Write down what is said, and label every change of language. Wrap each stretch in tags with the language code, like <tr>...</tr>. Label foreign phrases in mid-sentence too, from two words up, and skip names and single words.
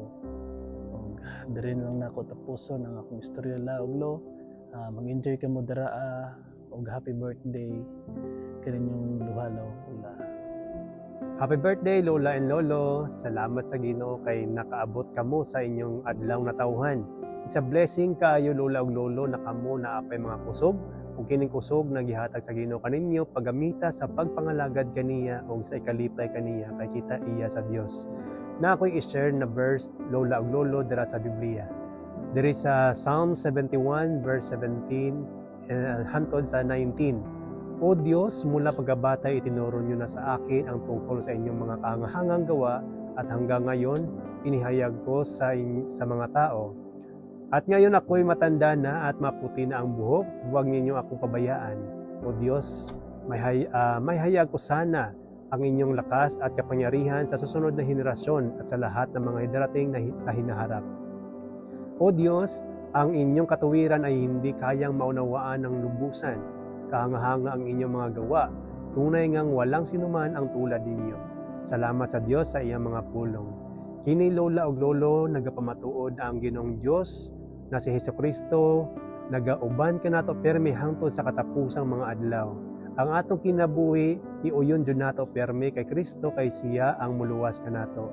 <ceb>Og diri lang nako tapuson ang akong istorya lauglo. Mag-enjoy ka mo daraa og</ceb> <en>happy birthday</en> <ceb>kaninyong duha ula.</ceb> <en>Happy birthday</en> <ceb>Lola and Lolo. Salamat sa Ginoo kay nakaabot kamo sa inyong adlaw na tawhan.</ceb> <en>It's a blessing</en> <ceb>kayo Lola ug Lolo na kamo naapay mga kusog ug kining kusog nagihatag sa Ginoo kaninyo paggamita sa pagpangalagad kaniya ug sa ikalipay kaniya kay kita iya sa Dios. Na ako'y i-share na verse Lola ug Lolo dira sa Biblia. Diri sa Psalm 71 verse 17 hantod sa 19.</ceb> <tl>O Diyos, mula pagkabatay itinuro niyo na sa akin ang tungkol sa inyong mga kahangahangang gawa at hanggang ngayon inihayag ko sa mga tao. At ngayon ako'y matanda na at maputi na ang buhok, huwag ninyo akong pabayaan. O Diyos, may hayag ko sana ang inyong lakas at kapangyarihan sa susunod na henerasyon at sa lahat ng mga darating na sa hinaharap. O Diyos, ang inyong katuwiran ay hindi kayang maunawaan ng lubusan. Kahanga-hanga ang inyong mga gawa. Tunay ngang walang sinuman ang tulad ninyo.</tl> <ceb>Salamat sa Diyos sa iyang mga pulong. Kini Lola ug Lolo, nagapamatuod ang Ginoong Diyos na si Hesukristo, nagauban ka nato permi hangtod sa katapusang mga adlaw. Ang atong kinabuhi, iuyon dyan nato permi kay Kristo, kay siya ang muluwas ka nato.</ceb>